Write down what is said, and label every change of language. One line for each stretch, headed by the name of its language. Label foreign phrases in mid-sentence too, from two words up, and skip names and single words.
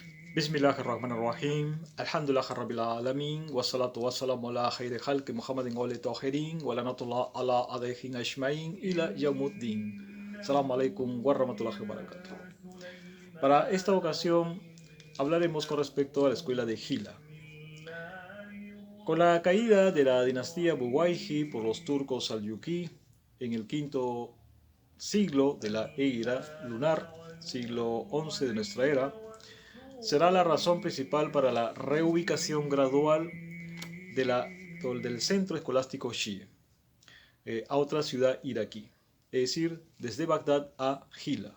Arabic: بسم الله الرحمن الرحيم. الحمد لله رب العالمين. والصلاة والسلام على خير خلق محمد وآله الطاهرين ولعنة الله على أعدائهم أجمعين إلى يوم الدين. السلام عليكم ورحمة الله وبركاته.
Spanish: Para esta ocasión hablaremos con respecto a la escuela de Hilla. Con la caída de la dinastía Buwayhi por los turcos Salyuki en el quinto siglo de la era lunar, siglo XI de nuestra era, será la razón principal para la reubicación gradual del centro escolástico Shia a otra ciudad iraquí, es decir, desde Bagdad a Hilla.